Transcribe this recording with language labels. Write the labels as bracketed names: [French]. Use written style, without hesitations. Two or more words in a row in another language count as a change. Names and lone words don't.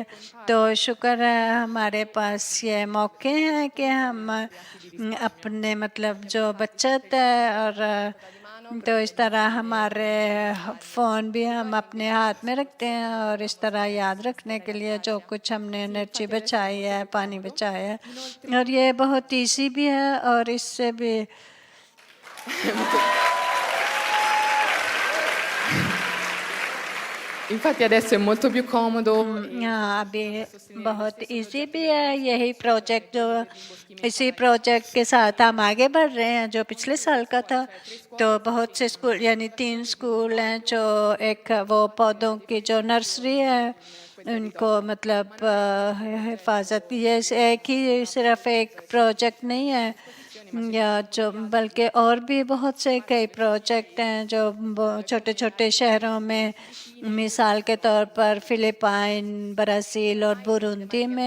[Urdu] تو شکر ہے ہمارے پاس یہ موقعے ہیں کہ ہم اپنے مطلب جو بچت ہے اور تو اس طرح ہمارے فون بھی ہم اپنے ہاتھ میں رکھتے ہیں اور اس طرح یاد رکھنے کے لیے جو کچھ ہم نے انرجی بچائی ہے، پانی بچایا ہے، اور یہ بہت ایزی بھی ہے اور اس سے بھی [Italian] Infatti adesso è molto più comodo. [Urdu] ہاں ابھی بہت ایزی بھی ہے یہی پروجیکٹ جو اسی پروجیکٹ کے ساتھ ہم آگے بڑھ رہے ہیں جو پچھلے سال کا تھا. تو بہت سے اسکول یعنی 3 اسکول ہیں جو ایک وہ پودوں کی جو نرسری ہے ان کو مطلب حفاظت، یہ ایک ہی صرف ایک پروجیکٹ نہیں ہے یا جو بلکہ اور بھی بہت سے کئی پروجیکٹ ہیں جو چھوٹے چھوٹے شہروں میں، مثال کے طور پر فلپائن، برازیل اور برونڈی میں.